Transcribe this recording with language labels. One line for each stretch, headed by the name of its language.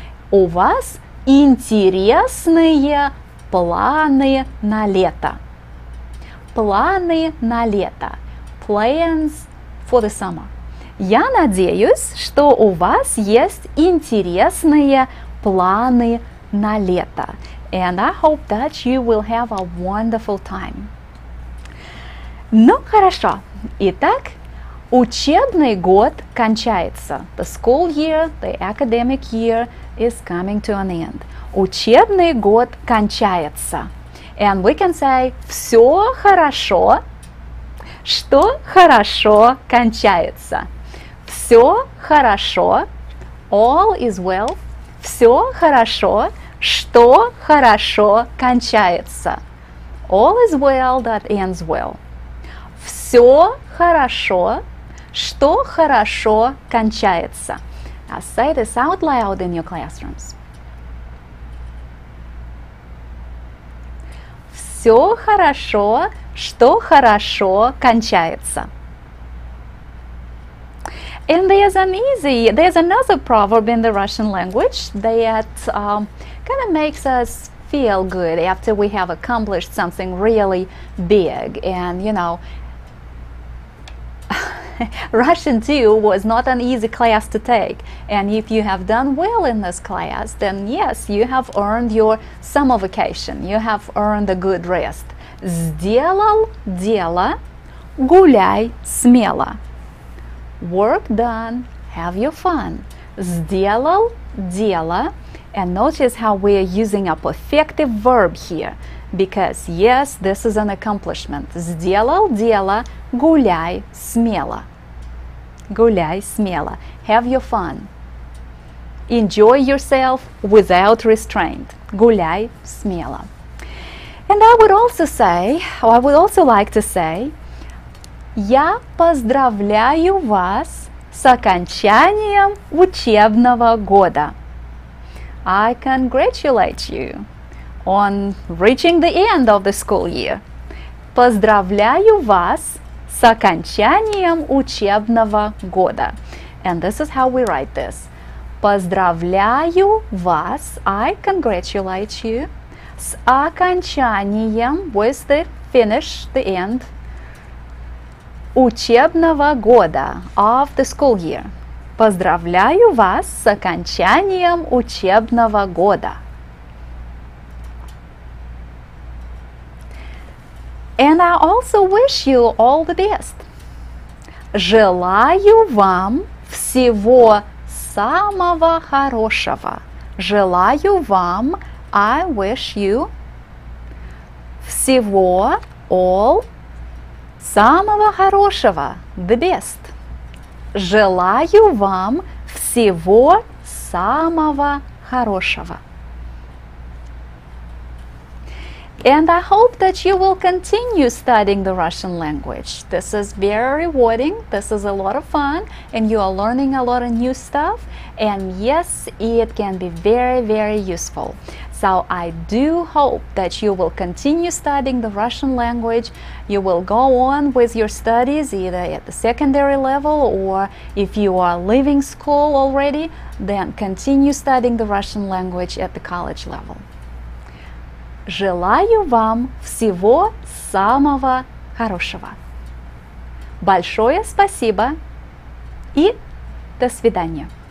Russian: У вас интересные планы на лето. Планы на лето.
English: Plans for the summer.
Russian: Я надеюсь, что у вас есть интересные планы на лето.
English: And I hope that you will have a wonderful time.
Russian: Ну, хорошо. Итак, учебный год кончается.
English: The school year, the academic year is coming to an end.
Russian: Учебный год кончается.
English: And we can say
Russian: все хорошо, что хорошо кончается. Все хорошо,
English: all is well.
Russian: Все хорошо, что хорошо кончается.
English: All is well that ends well.
Russian: Все хорошо, что хорошо кончается.
English: Now say this out loud in your classrooms.
Russian: Все хорошо, что хорошо кончается.
English: And there's another proverb in the Russian language that kind of makes us feel good after we have accomplished something really big. And you know, Russian too was not an easy class to take, and if you have done well in this class, then yes, you have earned your summer vacation, you have earned a good rest.
Russian: Сделал дело, гуляй смело.
English: Work done, have your fun.
Russian: Сделал дело,
English: and notice how we are using a perfective verb here, because yes, this is an accomplishment.
Russian: Сделал дело, гуляй смело. Гуляй смело.
English: Have your fun. Enjoy yourself without restraint.
Russian: Гуляй смело.
English: And I would also say, or I would also like to say,
Russian: я поздравляю вас с окончанием учебного года.
English: I congratulate you on reaching the end of the school year.
Russian: Поздравляю вас с окончанием учебного года.
English: And this is how we write this.
Russian: Поздравляю вас,
English: I congratulate you,
Russian: с окончанием,
English: with the finish, the end,
Russian: учебного года,
English: of the school year.
Russian: Поздравляю вас с окончанием учебного года.
English: And I also wish you all the best.
Russian: Желаю вам всего самого хорошего. Желаю вам,
English: I wish you,
Russian: всего,
English: all,
Russian: самого хорошего,
English: the best.
Russian: Желаю вам всего самого хорошего.
English: And I hope that you will continue studying the Russian language. This is very rewarding, this is a lot of fun, and you are learning a lot of new stuff. And yes, it can be very, very useful. So I do hope that you will continue studying the Russian language. You will go on with your studies either at the secondary level, or if you are leaving school already, then continue studying the Russian language at the college level.
Russian: Желаю вам всего самого хорошего. Большое спасибо и до свидания.